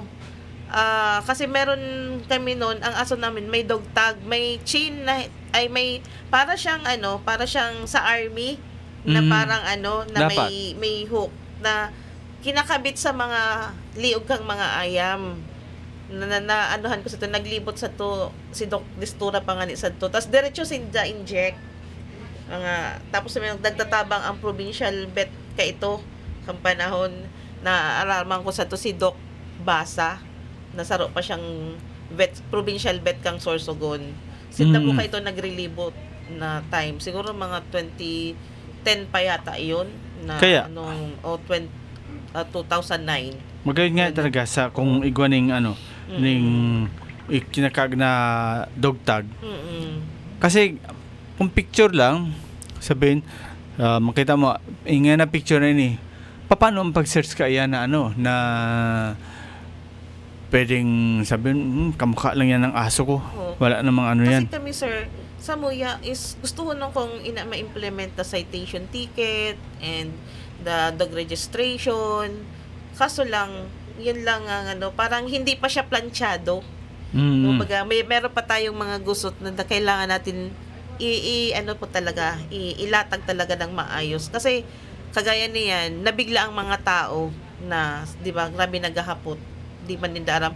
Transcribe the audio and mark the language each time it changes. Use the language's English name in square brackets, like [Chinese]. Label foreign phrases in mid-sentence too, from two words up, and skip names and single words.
[Filipino] Kasi meron kami noon, ang aso namin may [English] dog tag, [Filipino] may chain na ay may para siyang sa army na parang na Dapat. [Bikol] may hook na kinakabit sa mga liog kang mga ayam. Na anuhan ko sa to, naglibot sa to si Doc Distura pangani sa to, tas diretso sinda inject tapos may nagtatabang ang [English] provincial vet [Bikol] ka ito kang panahon na araman ko sa to si Doc Basa, nasaro pa siyang [English] provincial vet [Bikol] kang Sorsogon. Sinda po kayo nagrelibot na time, siguro mga 2010 pa yata iyon na Kaya? 2009. Magayon nga talaga sa kung igwaning ning kinakag na [English] dog tag. [Filipino] Kasi kung picture lang, sabihin, makita mo, nga na picture na ini, paano ang pag-search ka yan na pwedeng sabihin, kamukha lang yan ng aso ko. Wala namang yan. Kasi kami, sir, sa Muya is gusto ko nung kung ma-implement [English] the citation ticket and the dog registration. [Filipino] Kaso lang, yun lang ang parang hindi pa siya planchado. Kumbaga, meron pa tayong mga gusot na kailangan natin ilatag talaga ng maayos. Kasi kagaya niyan, nabigla ang mga tao na, 'di ba, grabe naghahapot, di man nila alam.